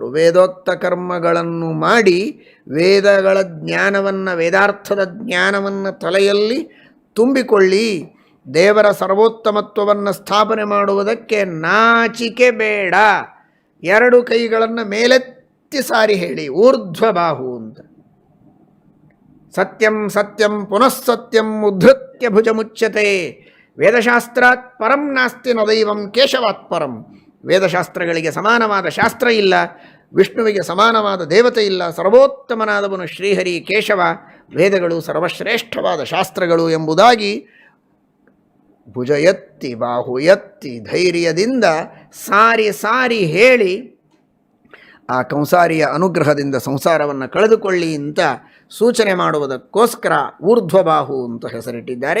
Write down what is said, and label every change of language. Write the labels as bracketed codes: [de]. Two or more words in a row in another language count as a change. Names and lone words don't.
[kn] ವೇದೋಕ್ತ ಕರ್ಮಗಳನ್ನು ಮಾಡಿ ವೇದಗಳ ಜ್ಞಾನವನ್ನು, ವೇದಾರ್ಥದ ಜ್ಞಾನವನ್ನು ತಲೆಯಲ್ಲಿ ತುಂಬಿಕೊಳ್ಳಿ. ದೇವರ ಸರ್ವೋತ್ತಮತ್ವವನ್ನು ಸ್ಥಾಪನೆ ಮಾಡುವುದಕ್ಕೆ ನಾಚಿಕೆ ಬೇಡ. ಎರಡು ಕೈಗಳನ್ನು ಮೇಲೆತ್ತಿ ಸಾರಿ ಹೇಳಿ, ಊರ್ಧ್ವಬಾಹು ಅಂತ. [sa] ಸತ್ಯಂ ಸತ್ಯಂ ಪುನಃ ಸತ್ಯಂ ಉದ್ಧತ್ಯ ಭುಜಮುಚ್ಯತೆ. ವೇದಶಾಸ್ತ್ರಾತ್ ಪರಂ ನಾಸ್ತಿ ನ ದೈವಂ ಕೇಶವಾತ್ ಪರಂ. [kn] ವೇದಶಾಸ್ತ್ರಗಳಿಗೆ ಸಮಾನವಾದ ಶಾಸ್ತ್ರ ಇಲ್ಲ, ವಿಷ್ಣುವಿಗೆ ಸಮಾನವಾದ ದೇವತೆ ಇಲ್ಲ. ಸರ್ವೋತ್ತಮನಾದವನು ಶ್ರೀಹರಿ ಕೇಶವ. ವೇದಗಳು ಸರ್ವಶ್ರೇಷ್ಠವಾದ ಶಾಸ್ತ್ರಗಳು ಎಂಬುದಾಗಿ ಭುಜ ಎತ್ತಿ, ಬಾಹು ಎತ್ತಿ, ಧೈರ್ಯದಿಂದ ಸಾರಿ ಸಾರಿ ಹೇಳಿ ಆ ಕಂಸಾರಿಯ ಅನುಗ್ರಹದಿಂದ ಸಂಸಾರವನ್ನು ಕಳೆದುಕೊಳ್ಳಿ ಅಂತ ಸೂಚನೆ ಮಾಡುವುದಕ್ಕೋಸ್ಕರ ಊರ್ಧ್ವಬಾಹು ಅಂತ ಹೆಸರಿಟ್ಟಿದ್ದಾರೆ.